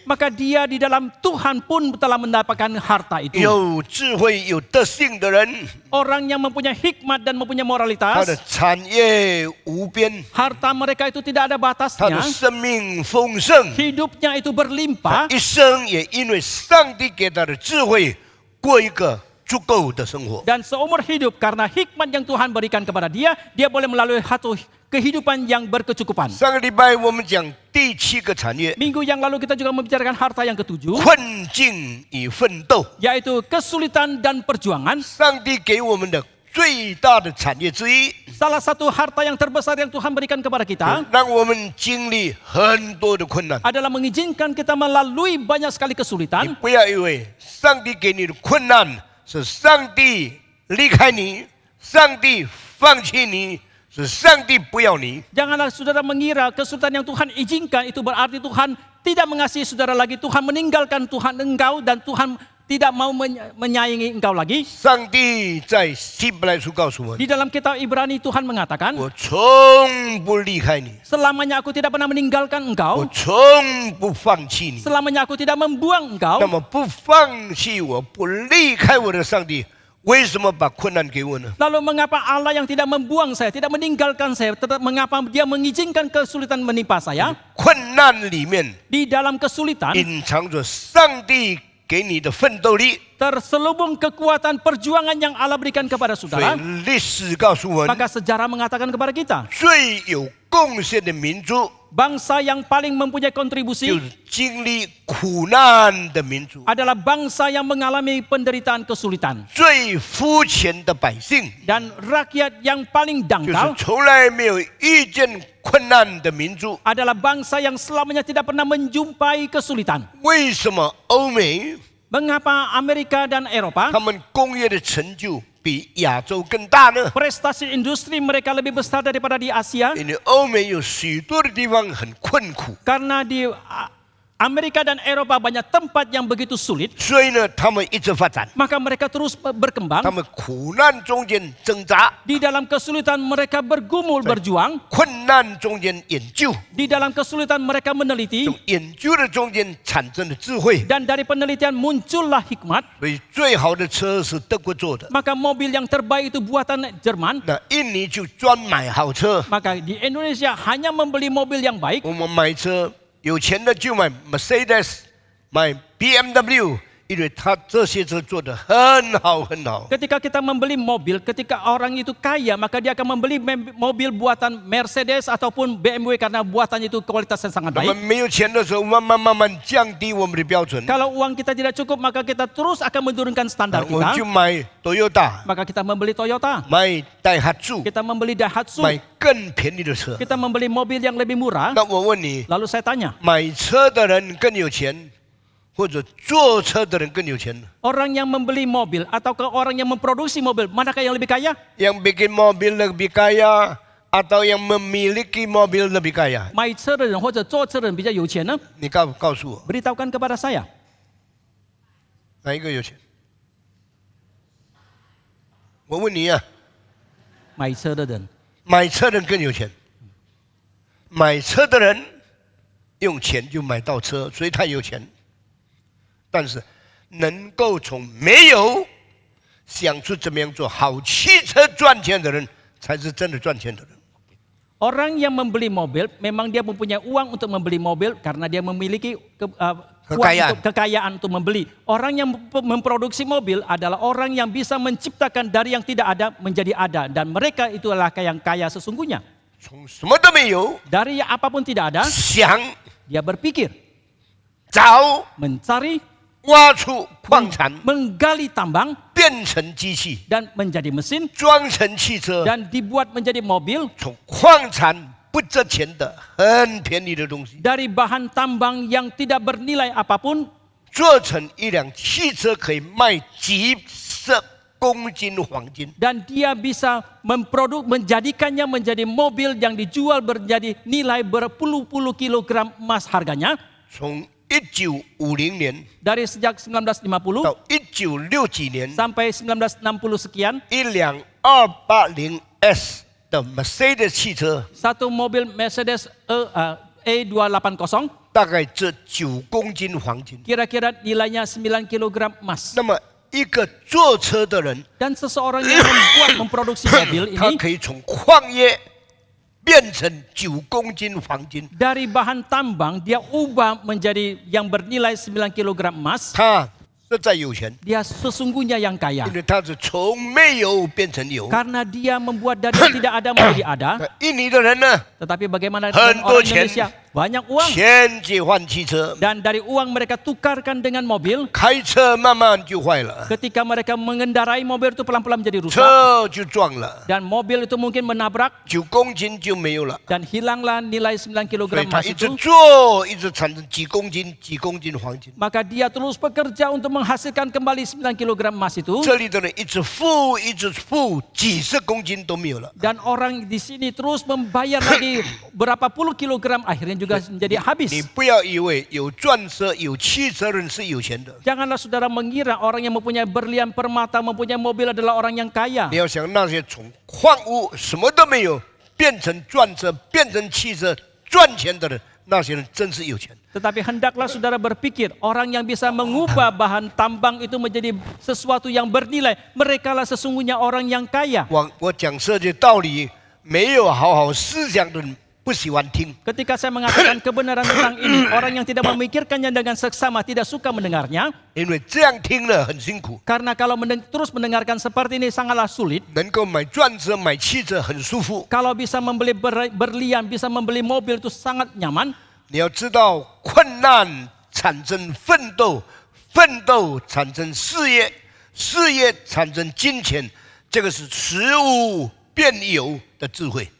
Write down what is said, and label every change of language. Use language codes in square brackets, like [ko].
[id] maka dia di dalam Tuhan pun telah mendapatkan harta itu. [zh] 有智慧、有德性的人， [id] Orang yang mempunyai hikmat dan mempunyai [zh] 他的 [id] moralitas, [zh] 产业无边， [id] harta mereka itu tidak ada [zh] 他的 [id] batasnya. [zh] 生命丰盛， [id] Hidupnya itu berlimpah. [zh] 一生也因为上帝给他的智慧，过一个足够的生活。 [id] Dan seumur hidup karena hikmat yang Tuhan berikan kepada dia, dia boleh melalui satu kehidupan yang berkecukupan. [zh] 上个礼拜我们讲第7个产业， [id] Minggu yang lalu kita juga membicarakan harta yang ketujuh, [zh] 困境与奋斗。 [id] yaitu kesulitan dan perjuangan. [zh] 上帝给我们的最大的产业之一， [id] Salah satu harta yang terbesar yang Tuhan berikan kepada kita [zh] 让我们经历很多的困难。 [id] adalah mengizinkan kita melalui banyak sekali [zh] 你 [id] kesulitan. [zh] 不要以为上帝给你的困难是上帝离开你，上帝放弃你，是上帝不要你。 [id] Janganlah saudara mengira kesulitan yang Tuhan izinkan itu berarti Tuhan tidak mengasihi saudara lagi. Tuhan meninggalkan Tuhan engkau dan Tuhan tidak mau menyayangi engkau lagi. [zh] 上帝在希伯来书告诉我， [id] Di dalam kitab Ibrani Tuhan mengatakan, [zh] 我从不离开你， [id] selamanya aku tidak pernah meninggalkan [zh] 我 [id] engkau, [zh] 从不放弃你。 [id] selamanya aku tidak membuang [zh] 那 [id] engkau. [zh] 么不放弃我，不离开我的上帝，为什么把困难给我呢？ [id] Lalu mengapa Allah yang tidak membuang saya, tidak meninggalkan saya, tetap mengapa dia mengizinkan kesulitan menimpa saya? [zh] 困难里面 [id] Di dalam kesulitan [zh] 隐藏着上帝给你的奋斗力。 [id] terselubung kekuatan perjuangan yang Allah berikan kepada [zh] 所 [id] saudara. [zh] 以历史告诉我们， [id] Maka sejarah mengatakan kepada kita, [zh] 最有贡献的民族 [id] bangsa yang paling mempunyai [zh] 就 [id] kontribusi [zh] 是经历苦难的民族， [id] adalah bangsa yang mengalami penderitaan kesulitan. [zh] 最肤浅的百姓 [id] Dan rakyat yang paling [zh] 就是 [id] dangkal [zh] 从来没有遇见困难的民族。 [id] adalah bangsa yang selamanya tidak pernah menjumpai kesulitan. [zh] 为什么欧美 [id] Mengapa Amerika dan Eropa [zh] 他们工业的成就比亚洲更大呢？ [id] prestasi industri mereka lebih besar daripada di Asia? [zh] 因为欧美有许多的地方很困苦， [id] Karena di Amerika dan Eropa banyak tempat yang begitu sulit, [zh] 所以呢，他们一直发展， [id] maka mereka terus [zh] 他 [id] berkembang. [zh] 们苦难中间挣扎， [id] Di dalam kesulitan mereka bergumul, berjuang. [zh] 困难中间研究， [id] Di dalam kesulitan mereka meneliti. [zh] 从研究的中间产生的智慧。 [id] Dan dari penelitian muncullah hikmat. [zh] 所以最好的车是德国做的， [id] Maka mobil yang terbaik itu buatan Jerman. [zh] 那印尼就专买好车。 [id] Maka di Indonesia hanya membeli mobil yang baik. [zh] 我们买车，有钱的就买 Mercedes， 买 BMW， 因为他这些车做得很好很好。 [id] Ketika kita membeli mobil, ketika orang itu kaya, maka dia akan membeli mobil buatan Mercedes ataupun BMW karena buatan itu kualitasnya sangat [zh] 我们 [id] baik. [zh] 没有钱的时候，慢慢降低我们的标准， [id] Kalau uang kita tidak cukup, maka kita terus akan menurunkan standar [zh] 我就 [id] kita. [zh] 买 Toyota， [id] Maka kita membeli Toyota, [zh] 买代哈柱， [id] kita membeli Daihatsu, [zh] 买更便宜的车。 [id] kita membeli mobil yang lebih murah. [zh] 那我问你， [id] Lalu saya tanya, [zh] 买车的人更有钱，或者坐车的人更有钱？ [id] orang yang membeli mobil ataukah orang yang memproduksi mobil, manakah yang lebih kaya? yang bikin mobil lebih kaya atau yang memiliki mobil lebih kaya？ [zh] 买车的人或者坐车的人比较有钱呢？你告诉我， [id] Beritahukan kepada saya. [zh] 哪一个有钱？我问你啊，买车的人，买车的人更有钱。买车的人用钱就买到车，所以他有钱。但是能够从没有想出怎么样做好汽车赚钱的人，才是真的赚钱的人。 [id] Orang yang membeli mobil, memang dia mempunyai uang untuk membeli mobil karena dia memiliki kekayaan untuk membeli. Orang yang memproduksi mobil adalah orang yang bisa menciptakan dari yang tidak ada menjadi ada. Dan mereka itulah yang kaya sesungguhnya. [zh] 从什么都没有， [id] Dari apapun tidak ada, [zh] 想 [id] dia berpikir, [zh] 找 [id] mencari, [zh] 挖出矿产， [id] menggali tambang, [zh] 变成机器， [id] dan menjadi mesin, [zh] 装成汽车， [id] dan dibuat menjadi mobil. [zh] 从矿产不值钱的很便宜的东西， [id] Dari bahan tambang yang tidak bernilai apapun, [zh] 做成一辆汽车可以卖几十公斤黄金。 [id] dan dia bisa menjadikannya menjadi mobil yang dijual menjadi nilai berpuluh-puluh kilogram emas harganya. [zh] 从1950年 [id] Dari sejak 1950 [zh] 到1960几年， [id] sampai 1960 sekian, [zh] 一辆280S 的 Mercedes 汽车 [id] satu mobil Mercedes E280 [zh] 大概值9公斤黄金。 [id] kira-kira nilainya 9 kilogram emas. [zh] 那么一个坐车的人， [id] Dan seseorang yang memproduksi mobil [zh] 他 [id] ini [zh] 可以从矿业变成9公斤黄金， [id] dari bahan tambang dia ubah menjadi yang bernilai 9 kilogram emas. [zh] 他实在有钱， [id] Dia sesungguhnya yang kaya [zh] 因为他是从没有变成有。 [id] karena dia membuat dari yang tidak ada menjadi ada. [zh] 那印尼的人呢， [id] Tetapi bagaimana dengan Hendak orang Indonesia? Banyak uang [zh] 钱借换汽车， [id] dan dari uang mereka tukarkan dengan mobil. [zh] 开车慢慢就坏了， [id] Ketika mereka mengendarai mobil itu pelan-pelan menjadi rusak [zh] 车就撞了， [id] dan mobil itu mungkin menabrak [zh] 9公斤就没有了。 [id] dan hilanglah nilai 9 [zh] 所 [id] kilogram [zh] 以他 [id] emas [zh] 一直 [id] itu. [zh] 做，一直产生几公斤、几公斤黄金。 [id] Maka dia terus bekerja untuk menghasilkan kembali 9 kilogram emas itu. [zh] 这里的人一直付，一直付，几十公斤都没有了。 [id] Dan orang di sini terus membayar lagi berapa puluh kilogram, akhirnya juga menjadi habis. [zh] 你不要以为有钻石、有汽车人是有钱的。 [id] Janganlah saudara mengira orang yang mempunyai berlian permata, mempunyai mobil adalah orang yang kaya. [zh] 你要想那些从矿物什么都没有变成钻石、变成汽车赚钱的人，那些人真是有钱。 [id] Tetapi hendaklah saudara berpikir, orang yang bisa mengubah bahan tambang itu menjadi sesuatu yang bernilai, merekalah sesungguhnya orang yang kaya. [zh] 我讲这些道理，没有好好思想的人不喜欢听。 [id] Ketika saya mengatakan kebenaran tentang ini, orang yang tidak memikirkannya dengan seksama tidak suka mendengarnya. [zh] 因为这样听了很辛苦。 [id] Karena kalau terus mendengarkan seperti ini sangatlah sulit. [zh] 能够买钻石、买汽车很舒服。 [id] Kalau bisa membeli berlian, bisa membeli mobil itu sangat nyaman. [zh] 你要知道，困难产生奋斗，奋斗产生事业，事业产生金钱，这个是食物变有的智慧。